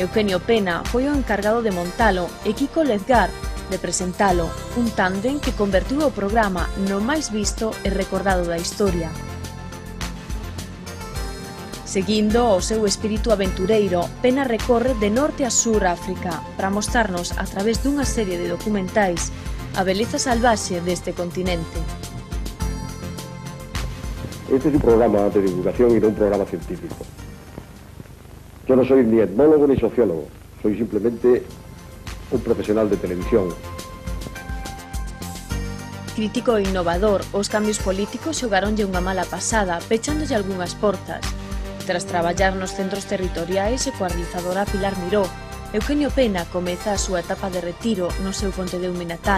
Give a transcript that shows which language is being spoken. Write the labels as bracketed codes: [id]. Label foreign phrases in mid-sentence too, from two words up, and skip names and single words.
[gl] Eugenio Pena foi o encargado de montalo e Kiko Lezgar de presentalo, un tándem que convertiu o programa no máis visto e recordado da historia. Seguindo o seu espírito aventureiro, Pena recorre de norte a sur África para mostrarnos a través dunha serie de documentais a beleza salvaxe deste continente. [es] Este es un programa de divulgación y no un programa científico. Yo no soy ni etnólogo ni sociólogo, soy simplemente un profesional de televisión. [gl] Crítico e innovador, os cambios políticos xogaronlle unha mala pasada, pechándolle algunhas portas. Tras traballar nos centros territoriais e coa realizadora Pilar Miró, Eugenio Pena comeza a súa etapa de retiro no seu Pontedeume natal.